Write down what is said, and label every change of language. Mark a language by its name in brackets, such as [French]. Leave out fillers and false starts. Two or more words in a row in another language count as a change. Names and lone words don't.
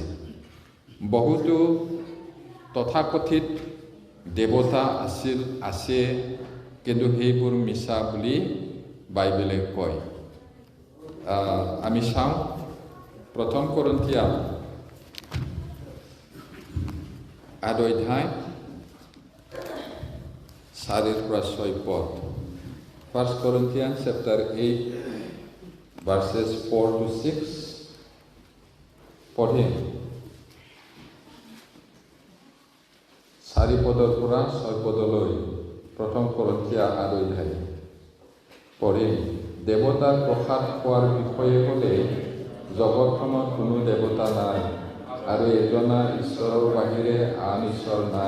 [Assamese] বহুতো তথাকথিত দেৱতা আছে, কিন্তু সেইবোৰ মিছা বুলি বাইবেলে কয়। আমি চাওঁ 1 Korinthiya 8 অধ্যায় 4-6 পদ। [English] 1 Corinthians chapter 8 verses 4-6 পঢ়িম। [Assamese] 4 পদৰ পৰা 6 পদলৈ 1 Corinthiya 8 অধ্যায় পঢ়িম। দেৱতাৰ প্ৰসাদ খোৱাৰ বিষয়ে ক'লে জগতখনত কোনো দেৱতা নাই আৰু এজনা ঈশ্বৰৰ বাহিৰে আন ঈশ্বৰ নাই।